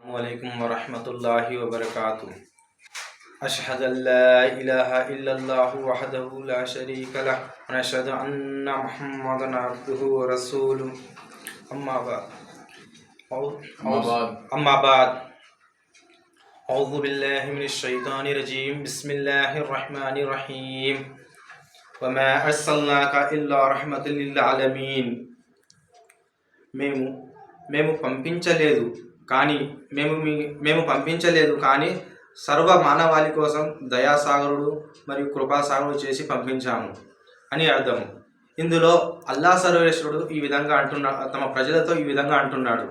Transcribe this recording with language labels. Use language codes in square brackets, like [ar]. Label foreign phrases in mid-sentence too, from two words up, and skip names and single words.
[ar] السلام عليكم ورحمة الله وبركاته أشهد ألا إله إلا الله وحده لا شريك له وأشهد أن محمدا عبده ورسوله. أما بعد أعوذ بالله من الشيطان الرجيم. بسم الله الرحمن الرحيم وما أرسلناك إلا رحمة للعالمين. [te] మేము పంపించలేదు కానీ సర్వ మానవాళి కోసం దయాసాగరుడు మరియు కృపాసాగరుడు చేసి పంపించాము అని అర్థం. ఇందులో అల్లా సర్వేశ్వరుడు ఈ విధంగా తమ ప్రజలతో ఈ విధంగా అంటున్నాడు.